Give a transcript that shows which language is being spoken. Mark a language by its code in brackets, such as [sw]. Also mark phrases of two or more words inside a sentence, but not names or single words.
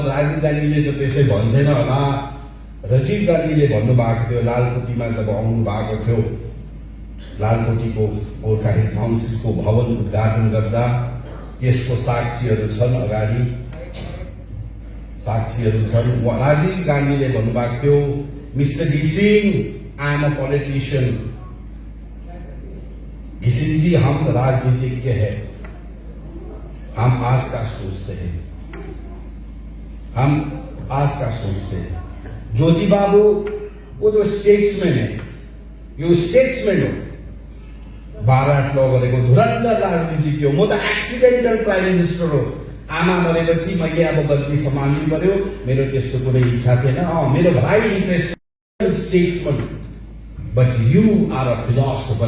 [ne] राजीव गान्धीले त त्यसै भन्थेन होला। राजीव गान्धीले भन्नुभएको थियो, लालकोटीमा जब आउनु भएको थियो, लालकोटीको गोर्खा हिल काउन्सिलको भवन उद्घाटन गर्दा यसको साक्षीहरू छन्, अगाडि साक्षीहरू छन्। राजीव गान्धीले भन्नुभएको थियो, मिस्टर घिसिङ, [en] I am a politician, [hi] घिसिङ जी हम राजनीतिज्ञ है, हम आज का सोचते हैं, हम आज का सोचते हैं। ज्योति बाबू वो तो स्टेट्समैन है, [ne] यो स्टेट्समैन हो। बारात लगेको धुरन्धर राजनीति हो। म त [en] accidental prime minister [ne] हो। आमा मरेपछि मैले अब गल्ती सम्हाल्नु पर्यो, मेरो त्यस्तो कुनै इच्छा थिएन। मेरो भाइ [en] interested statesman, but you are a philosopher.